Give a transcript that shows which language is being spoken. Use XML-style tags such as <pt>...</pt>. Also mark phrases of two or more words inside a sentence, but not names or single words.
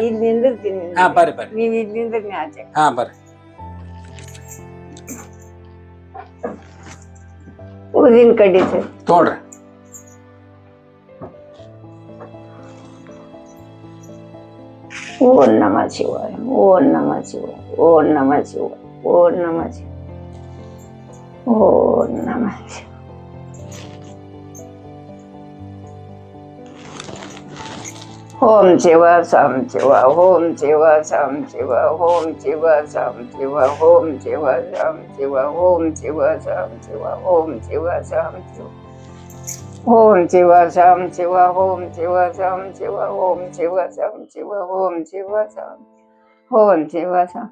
<kn>ಇಲ್ಲಿ ನಿಂದಿರ್ತೀನಿ. ಬರ್ರಿ ಬರ್ರಿ, ನೀವ್ ಇಲ್ಲಿ ನಿಂದ್ರಿ ಆಚೆ. ಬರ್ರಿ. ಉದಿನ ಕಡ್ಡಿ ಸರ್ ತೋಡ್ರಿ.</kn> <sa>ಓಂ ನಮ ಶಿವಾಯ ಓಂ ನಮ ಶಿವಾಯ ಓಂ ನಮ ಶಿವಾಯ ಓಂ ನಮ ಶಿವಾಯ ಓಂ ನಮ ಶಿವಾಯ. ಓಂ ಶಿವ ಸಾಂ ಶಿವ ಓಂ ಶಿವ ಸಾಂ ಶಿವ ಓಂ ಶಿವ ಸಾಂ ಶಿವ ಓಂ ಶಿವ ಸಾಂ ಶಿವ ಓಂ ಶಿವ ಸಾಂ ಶಿವ ಓಂ ಶಿವ ಸಾಂ ಶಿವ ಓಂ ಶಿವ ಸಾಂ ಶಿವ ಓಂ ಶಿವ ಸಾಂ ಶಿವ ಓಂ ಶಿವ ಸಾಂ ಶಿವ ಓಂ ಶಿವ ಸಾಂ ಓಂ ಶಿವ ಸಾಂ.</sa>